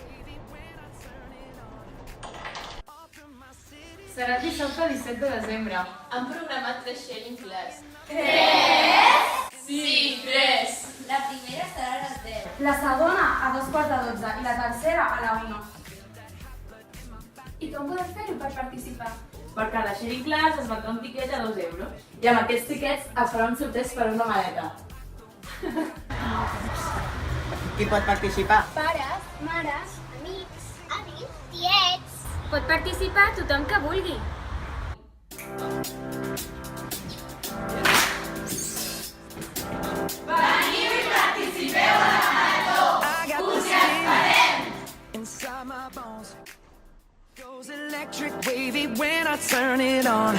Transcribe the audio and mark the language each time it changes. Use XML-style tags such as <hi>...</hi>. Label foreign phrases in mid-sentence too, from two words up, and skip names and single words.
<ca>Serà el dissabte 17 de desembre. Han programat 3</ca> <en>Sharing Class.</en> <ca>La primera serà a les 10. La segona a 2:15 i la tercera a la 1. I com podem fer-ho per participar? Per cada</ca> <en>sharing class</en> <ca>es vendrà un tiquet a 2 euros i amb aquests tiquets es farà un sorteig per una maleta. Qui pot participar? Pares, mares, amics, avis, tiets. Pot participar tothom que vulgui.</ca> <en>Inside my bones goes electric wavy when I turn it on.</en>